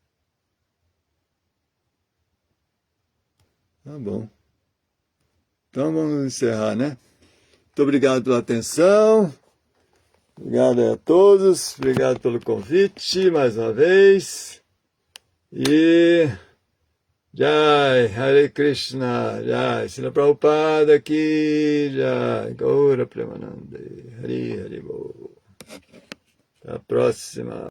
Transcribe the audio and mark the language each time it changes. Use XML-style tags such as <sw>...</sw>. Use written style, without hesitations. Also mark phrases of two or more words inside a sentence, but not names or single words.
<pt>Tá bom. Então vamos encerrar, né? Muito obrigado pela atenção. Obrigado a todos. Obrigado pelo convite mais uma vez. E Jai, Hare Krishna, Jai, Srila Prabhupada aqui, Jai, Gaura Premanande, Hari Hari Bo. Até a próxima.</pt>